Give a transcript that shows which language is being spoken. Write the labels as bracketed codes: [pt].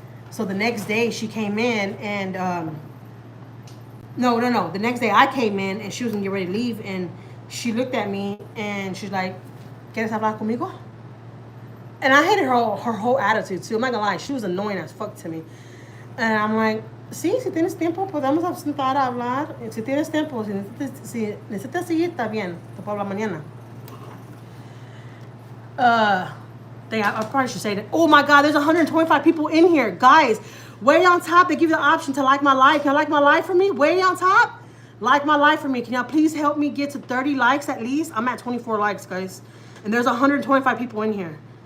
[en] So the next day she came in and, no. The next day I came in and she was going to get ready to leave, and she looked at me and she's like, [es] ¿Quieres hablar conmigo? [en] And I hated her whole attitude too. I'm not going to lie. She was annoying as fuck to me. And I'm like, [es] sí, si tienes tiempo, podemos sentar a hablar. Si tienes tiempo, si necesitas seguir, está bien. Te puedo hablar mañana. [en] I probably should say that. Oh my God, there's 125 people in here. Guys, way on top, they give you the option to like my live. Can you like my live for me? Way on top, like my live for me. Can y'all please help me get to 30 likes at least? I'm at 24 likes, guys. And there's 125 people in here.